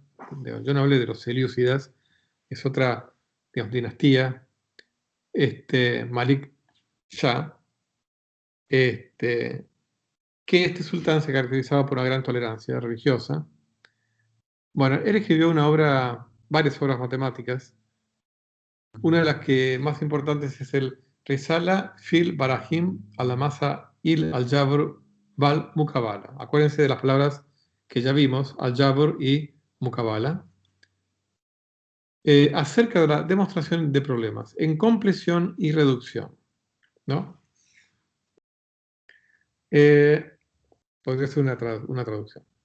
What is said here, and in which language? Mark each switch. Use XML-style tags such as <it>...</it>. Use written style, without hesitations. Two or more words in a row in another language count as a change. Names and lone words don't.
<es>Yo no hablé de los selyúcidas, es otra, digamos, dinastía, Malik Shah, que este sultán se caracterizaba por una gran tolerancia religiosa. Bueno, él escribió varias obras matemáticas. Una de las que más importantes es el Risala fil Barahim al-Masa il al-Jabr wal Mukabala. Acuérdense de las palabras que ya vimos, al-Jabr y Mukabala, acerca de la demostración de problemas en compleción y reducción, ¿no? Podría ser una traducción.</es>